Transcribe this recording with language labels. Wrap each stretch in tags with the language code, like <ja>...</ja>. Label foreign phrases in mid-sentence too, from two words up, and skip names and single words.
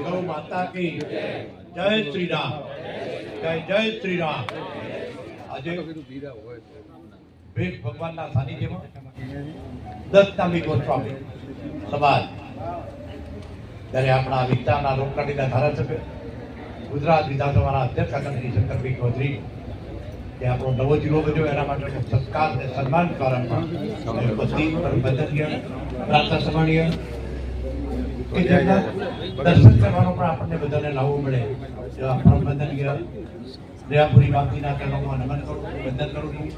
<hi>माता की जय श्री राम, जय जय श्री राम।</hi> <gu>આજે ભીખ ભગવાનના સાનિધ્યમાં દત્તામી ગોસ્વામી સમાજ જ્યારે આપણા વિસ્તારના લોકલાડીના ધારાસભ્ય ગુજરાત વિધાનસભાના અધ્યક્ષ આદરણીય શંકરભાઈ ચૌધરી જે આપણો નવો જિલ્લો બન્યો એના માટેનો સત્કાર અને સન્માન કાર્યક્રમમાં ઉપસ્થિત વંદનીય પ્રાર્થના સન્માનીય કે જેના દર્શન કરવાનો પણ આપણને બધાને લાવવો મળે એવા પરમ વંદનીય દયાપુરી બાપજીના ચરણોમાં નમન કરું વંદન કરું છું।</gu>